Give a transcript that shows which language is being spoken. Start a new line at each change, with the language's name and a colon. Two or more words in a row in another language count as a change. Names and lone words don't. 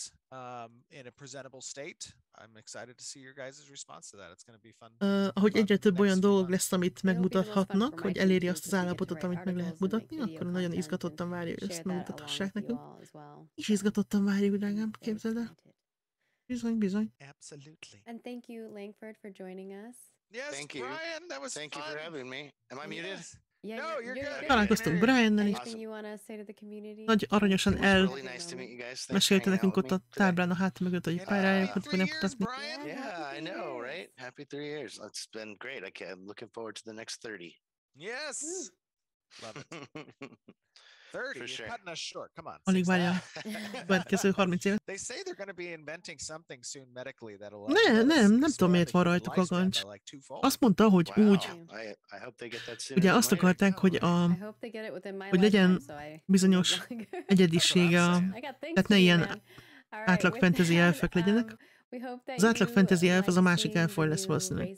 Hungarian: Ahogy egyre több olyan dolog lesz, amit megmutathatnak, hogy eléri azt az állapotot, amit meg lehet mutatni, akkor nagyon izgatottan várjuk, hogy ezt megmutathassák nekünk. És izgatottan várjuk, drágám, képzeld el. Bizony.
English: Absolutely. And thank you, Langford, for joining us. Yes, thank you. Brian, that was Thank you for having me. Am I muted? Yeah, No, you're good.
Hungarian: Találkoztunk Briannel is. Nagy aranyosan elmesélte nekünk ott a táblán a hát mögött, hogy py'raiakat fognak mutatni.
English: Yeah, I know, right? Happy 3 years. It's been great. I'm looking forward to the next 30. Yes. Love it. 30, you're cutting us short. Come on.
Hungarian: Alig várja a következő 30 évet.
English: They say they're going to be inventing something soon medically that'll
Hungarian: nem tudom miért van rajtuk a gancs. Azt mondta, hogy úgy, ugye azt akarták, hogy legyen bizonyos egyedisége, tehát ne ilyen átlag fantasy elfek legyenek, Az átlag fantasy elf az a másik elfoly lesz valószínűleg.